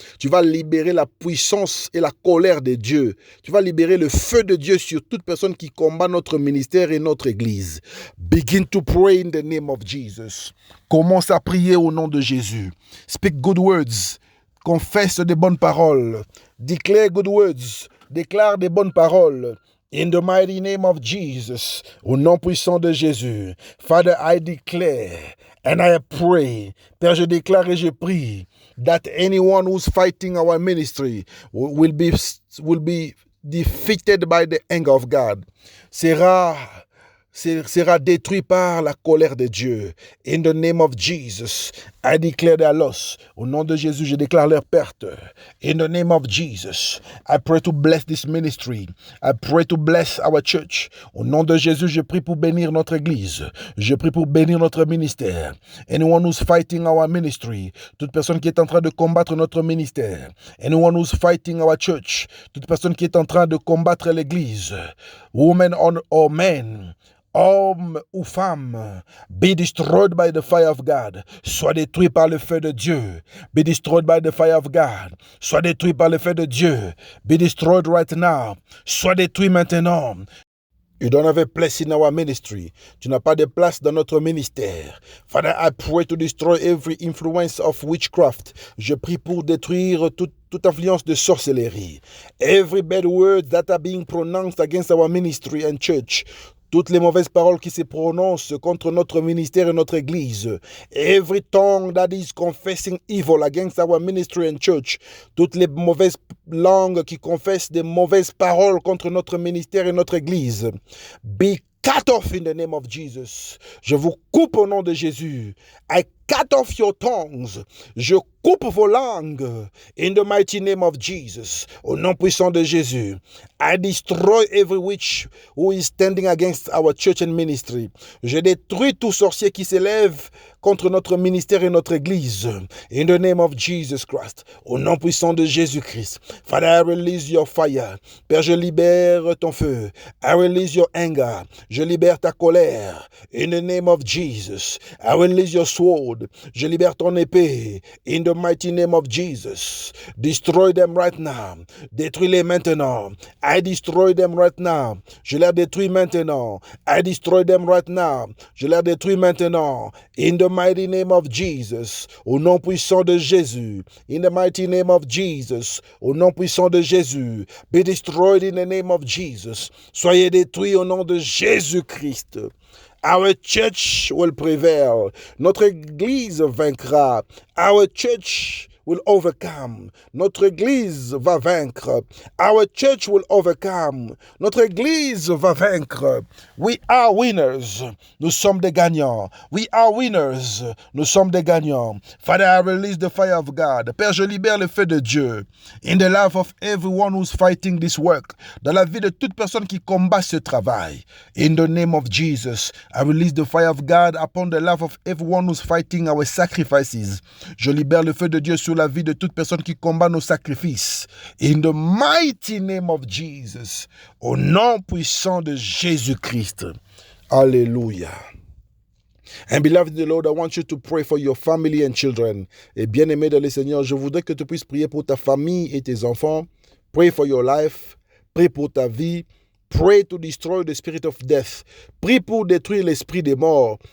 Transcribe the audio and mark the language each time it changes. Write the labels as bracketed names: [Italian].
[French] Tu vas libérer la puissance et la colère de Dieu. Tu vas libérer le feu de Dieu sur toute personne qui combat notre ministère et notre église. [English] Begin to pray in the name of Jesus. [French] Commence à prier au nom de Jésus. [English] Speak good words. [French] Confesse des bonnes paroles. [English] Declare good words. [French] Déclare des bonnes paroles. [English] In the mighty name of Jesus, [French] au nom puissant de Jésus, [English] Father, I declare and I pray, [French] Père, je déclare et je prie, [English] that anyone who's fighting our ministry will be defeated by the anger of God, [French] sera détruit par la colère de Dieu. [English] In the name of Jesus, I declare their loss. [French] Au nom de Jésus, je déclare leur perte. [English] In the name of Jesus, I pray to bless this ministry. I pray to bless our church. [French] Au nom de Jésus, je prie pour bénir notre église. Je prie pour bénir notre ministère. [English] Anyone who's fighting our ministry, [French] toute personne qui est en train de combattre notre ministère. [English] Anyone who's fighting our church, [French] toute personne qui est en train de combattre l'église. [English] Woman or men, [French] homme ou femme, [English] be destroyed by the fire of God. [French] Sois détruit par le feu de Dieu. [English] Be destroyed by the fire of God. [French] Sois détruit par le feu de Dieu. [English] Be destroyed right now. [French] Sois détruit maintenant. [English] You don't have a place in our ministry. [French] Tu n'as pas de place dans notre ministère. [English] Father, I pray to destroy every influence of witchcraft. [French] Je prie pour détruire toute influence de sorcellerie. [English] Every bad word that are being pronounced against our ministry and church. [French] Toutes les mauvaises paroles qui se prononcent contre notre ministère et notre église. [English] Every tongue that is confessing evil against our ministry and church. [French] Toutes les mauvaises langues qui confessent des mauvaises paroles contre notre ministère et notre église. [English] Be cut off in the name of Jesus. [French] Je vous coupe au nom de Jésus. [English] I cut off your tongues. [French] Je coupe vos langues. [English] In the mighty name of Jesus. [French] Au nom puissant de Jésus. [English] I destroy every witch who is standing against our church and ministry. [French] Je détruis tout sorcier qui s'élève contre notre ministère et notre église. [English] In the name of Jesus Christ. [French] Au nom puissant de Jésus-Christ. [English] Father, I release your fire. [French] Père, je libère ton feu. [English] I release your anger. [French] Je libère ta colère. [English] In the name of Jesus. I release your sword. [French] Je libère ton épée. [English] In the mighty name of Jesus. Destroy them right now. [French] Détruis-les maintenant. [English] I destroy them right now. [French] Je les détruis maintenant. [English] I destroy them right now. [French] Je les détruis maintenant. [English] In the mighty name of Jesus. [French] Au nom puissant de Jésus. [English] In the mighty name of Jesus. [French] Au nom puissant de Jésus. [English] Be destroyed in the name of Jesus. [French] Soyez détruits au nom de Jésus-Christ. [English] Our church will prevail. [French] Notre église vaincra. [English] Our church will overcome. [French] Notre église va vaincre. [English] Our church will overcome. [French] Notre église va vaincre. [English] We are winners. [French] Nous sommes des gagnants. [English] We are winners. [French] Nous sommes des gagnants. [English] Father, I release the fire of God. [French] Père, je libère le feu de Dieu. [English] In the life of everyone who's fighting this work. [French] Dans la vie de toute personne qui combat ce travail. [English] In the name of Jesus, I release the fire of God upon the life of everyone who's fighting our sacrifices. [French] Je libère le feu de Dieu sur la vie de toute personne qui combat nos sacrifices. [English] In the mighty name of Jesus. [French] Au nom puissant de Jésus-Christ. Alléluia. [English] And beloved in the Lord, I want you to pray for your family and children. [French] Et bien-aimé dans le Seigneur, je voudrais que tu puisses prier pour ta famille et tes enfants. [English] Pray for your life. [French] Prie pour ta vie. [English] Pray to destroy the spirit of death. [French] Prie pour détruire l'esprit des morts.